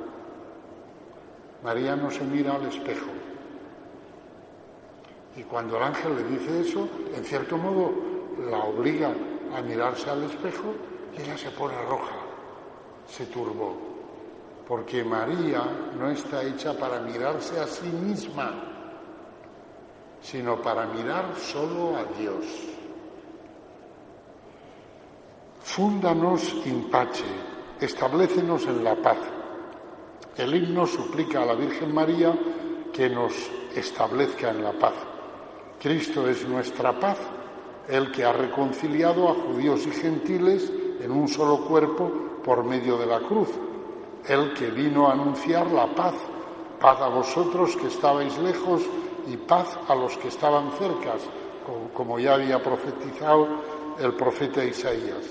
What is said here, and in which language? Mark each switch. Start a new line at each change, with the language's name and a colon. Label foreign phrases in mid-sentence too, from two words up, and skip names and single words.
Spanish: María no se mira al espejo. Y cuando el ángel le dice eso, en cierto modo la obliga a mirarse al espejo y ella se pone roja, se turbó. Porque María no está hecha para mirarse a sí misma, sino para mirar solo a Dios.
Latin: Fúndanos in pace,
Spanish: establécenos en la paz. El himno suplica a la Virgen María que nos establezca en la paz. Cristo es nuestra paz, el que ha reconciliado a judíos y gentiles en un solo cuerpo por medio de la cruz, el que vino a anunciar la paz, paz a vosotros que estabais lejos y paz a los que estaban cercas, como ya había profetizado el profeta Isaías.